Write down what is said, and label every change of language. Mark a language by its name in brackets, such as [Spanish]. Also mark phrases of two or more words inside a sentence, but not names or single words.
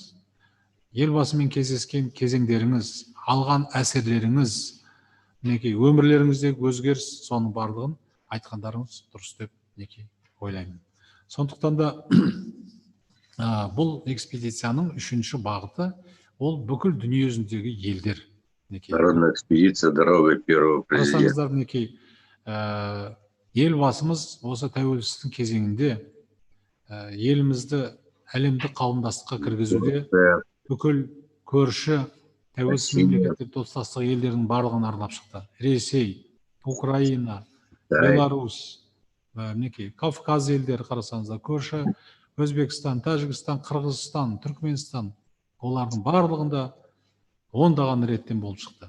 [Kazakh] Елбасымен кездескен кезеңдеріңіз, алған әсерлеріңіз, мінекей өмірлеріңіздегі өзгеріс, соның барлығын айтқандарыңыз дұрыс деп ойлаймын. Сондықтан да бұл экспедицияның үшінші бағыты ол бүкіл дүние жүзіндегі елдер. [Russian] Народная экспедиция дорогой первого президента. [Kazakh] Қарасаңыздар, мінекей елбасымыз осы тәуелсіздік кезеңінде елімізді әлемдік қауымдастыққа кіргізуде бүкіл көрші тәуелсіз мемлекеттер достастық елдердің барлығын аралап шықты. Ресей, Украина, Беларусь, мінекей Кавказ елдері, қарасаңыздар, көрші Өзбекстан, Тәжікстан, Қырғызстан, Түркменстан, олардың барлығында ондаған реттен болып шықты.